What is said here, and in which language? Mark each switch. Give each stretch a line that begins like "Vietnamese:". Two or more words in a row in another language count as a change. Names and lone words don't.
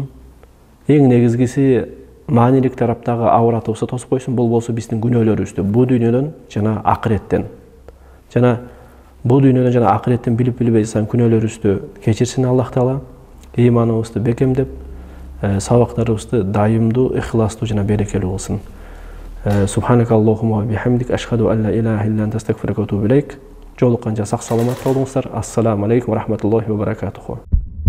Kyrgyz: Эң негизгиси маанилик тараптагы ауратыбызды тосуп койсун. Бул болсо биздин күнөөлөрүбүздү бу дүйнөдөн жана акыреттен. Жана бу дүйнөдөн жана акыреттен билип-билбей жаткан күнөөлөрүбүздү кечирсин Аллах Таала. Ыйманыбызды бекемдеп, сабактарыбызды дайымдуу, ихластуу жана берекелүү кылсын.
Arabic: سبحانك اللهم وبحمدك أشهد أن لا إله إلا أنت أستغفرك وأتوب إليك.
Kyrgyz: Жолукканча сак саламат болуңуздар.
Arabic: السلام عليكم ورحمة الله وبركاته.